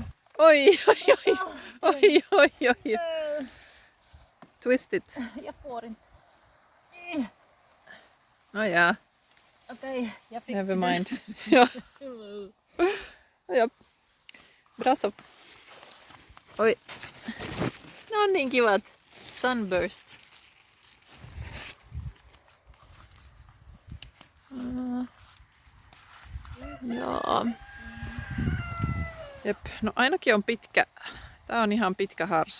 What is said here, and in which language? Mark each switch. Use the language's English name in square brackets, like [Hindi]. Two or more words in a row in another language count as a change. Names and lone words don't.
[Swedish] Oj, oj, oj. Oj, oj, oj. [English] Twist it. [Swedish] Jag får inte. Oh ja, Okej, jag fick [English] never [Swedish] den. mind. Ja, ja. Bra så. Oj. [Finnish] No niin kivat. Sunburst. Joo. Jep, no ainakin on pitkä. Tää on ihan pitkä harso.